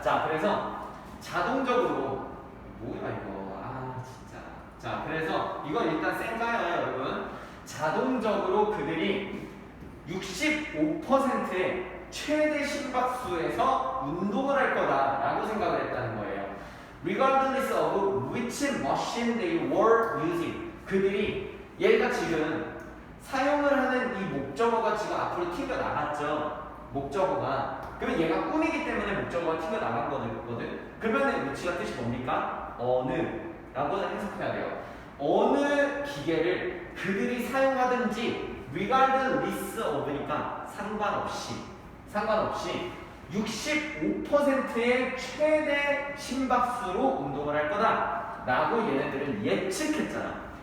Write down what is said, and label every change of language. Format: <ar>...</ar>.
<ko>자, 그래서 자동적으로 뭐야 이거? 아 진짜. 자, 그래서 이건 일단 센가요, 여러분? 자동적으로 그들이 65%의 최대 심박수에서 운동을 할 거다라고 생각을 했다는 거예요.</ko> <en>Regardless of which machine they were using.</en> <ko>그들이 얘가 지금 사용을 하는 이 목적어가 지금 앞으로 튀겨 나갔죠. 목적어가. 그러면 얘가 꿈이기 때문에 목적어가 튀겨 나간 거거든. 그러면 which가 뜻이 뭡니까? 어느 라고 해석해야 돼요. 어느 기계를 그들이 사용하든지</ko> <en>regardless of</en> <ko>니까 상관없이 65%의 최대 심박수로 운동을 할 거다 라고 얘네들은 예측했잖아.</ko>